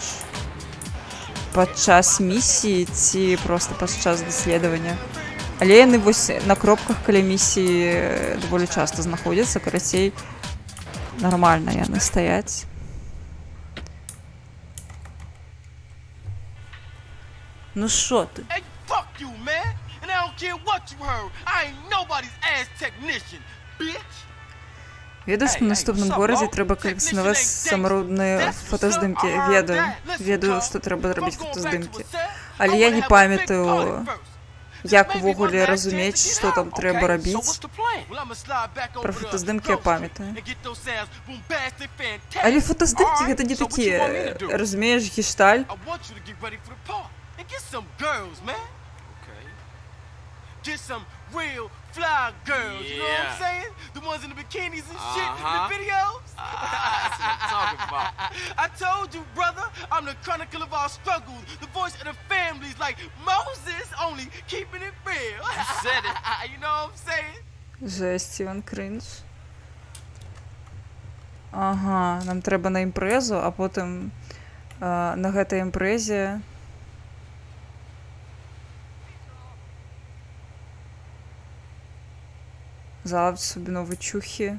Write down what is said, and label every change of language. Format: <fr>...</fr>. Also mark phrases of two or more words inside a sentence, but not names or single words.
<be>Падчас місіі ці проста падчас даследавання. Але яны вось на кропках каля місіі даволі часта знаходзяцца, карацей, нармальна яны стаяць.</be> <ru>Ну шо ты?</ru> <en>Hey, fuck you, man! And I don't care what you heard. I ain't nobody's ass technician, bitch!</en> <be>Ведаю, што ў наступным горадзе трэба калекцыянаваць самародныя фотаздымкі. Ведаю, што трэба рабіць фотаздымкі. Але я не памятаю, як увогуле разумець, што там трэба рабіць. Пра фотаздымкі я памятаю. Але фотаздымкі гэта не такія, разумееш, гештальт.</be> <en>Real fly girls, you know what I'm saying? The ones in the bikinis and shit in the videos. That's what I'm talking about. I told you, brother, I'm the chronicle of our struggles, the voice of the families, like Moses, only keeping it real. You said it. You know what I'm saying?</en> <be>Жесть, Іван кринж. Ага, нам трэба на імпрэзу, а потым на гэтай імпрэзе залавіць собі новыя чухі.</be>